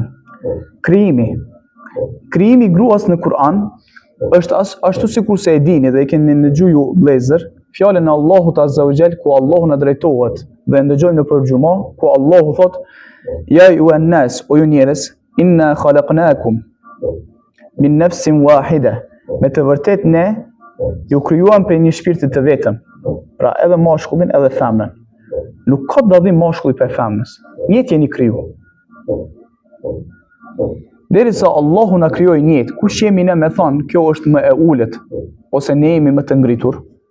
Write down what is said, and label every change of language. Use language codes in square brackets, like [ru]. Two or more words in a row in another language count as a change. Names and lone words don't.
[sq] Krijimi i gruas në Kur'an është ashtu sikur se e dini dhe e keni ndëgjuar ju vëllezër, fjalën e Allahut [ar] عز وجل [sq] ku Allahu na drejtohet dhe ndëgjojmë në përgjuma ku Allahu thot: [ar] يا أيها الناس, [sq] o ju njerëz, [ar] إنا خلقناكم من نفس واحدة. [sq] Me të vërtet ne ju krijuam prej një shpirti të vetëm. Pra edhe mashkullin edhe femrën. Nuk ka dallim mashkulli për femrës. Njëtë jeni kriju. Derisa Allahu na krijoi njëtë, kush jemi ne me thonë kjo është më e ulët ose ne jemi më të ngritur?